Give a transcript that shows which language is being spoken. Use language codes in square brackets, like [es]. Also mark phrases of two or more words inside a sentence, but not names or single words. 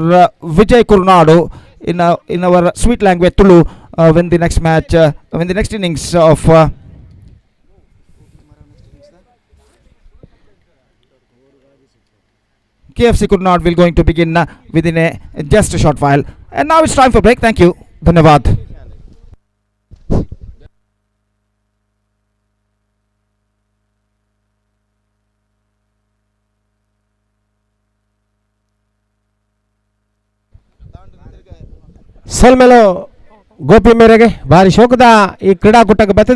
[en] Vijay Kurunadu in our sweet language Tulu when the next match, when the next innings of KFC Kurnool will going to begin within just a short while. And now it's time for break. Thank you. Dhanyavad. [tcy] ಸಲ್ಮೆಲೋ ಗೋಪಿ ಮೇರೆಗೆ ಭಾರಿ ಶೋಕದ ಈ ಕ್ರೀಡಾಕೂಟಕ್ಕೆ ಬರ್ತದೆ.